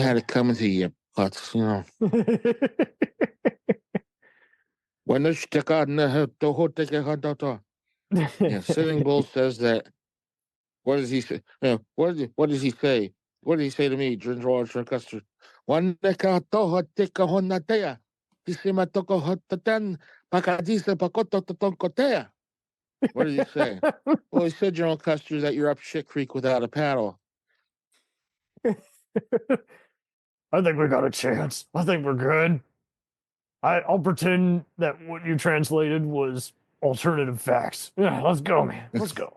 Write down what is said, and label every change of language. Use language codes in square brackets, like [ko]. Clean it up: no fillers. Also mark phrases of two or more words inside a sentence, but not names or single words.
[en] You had it coming to you, putz, When the Sitting Bull says that. What does he say? What does he say? What did he say to me, General Custer? One deka toho tika honatea. Pisima toko hotatan pakadisa pakoto totonkotea. What did he say? Well, he said, General Custer, that you're up shit creek without a paddle. I think we got a chance. I think we're good. I'll pretend that what you translated was alternative facts. Yeah, let's go, man. Let's go.